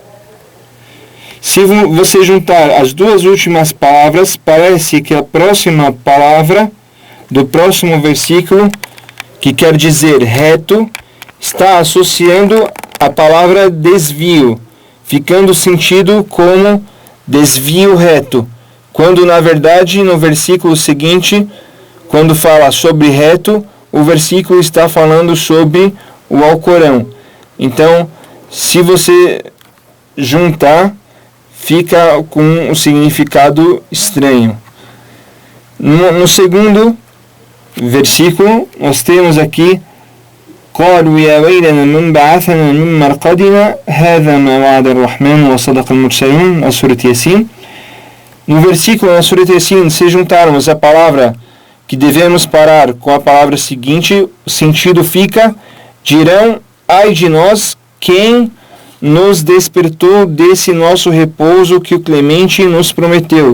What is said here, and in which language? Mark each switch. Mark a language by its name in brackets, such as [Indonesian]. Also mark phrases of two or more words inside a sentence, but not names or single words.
[Portuguese] Se você juntar as duas últimas palavras, parece que a próxima palavra do próximo versículo, que quer dizer reto, está associando a palavra desvio, ficando o sentido como desvio reto, quando na verdade no versículo seguinte, quando fala sobre reto, o versículo está falando sobre o Alcorão. Então, se você juntar, fica com um significado estranho. No segundo versículo, nós temos aqui [Arabic] قالوا يا ويلنا من بعثنا من مرقدنا هذا ما وعد الرحمن وصدق المرسلون, [Portuguese] na Surat Yasin. No versículo na Surat Yasin, se juntarmos a palavra que devemos parar com a palavra seguinte, o sentido fica: dirão, ai de nós, quem nos despertou desse nosso repouso que o Clemente nos prometeu.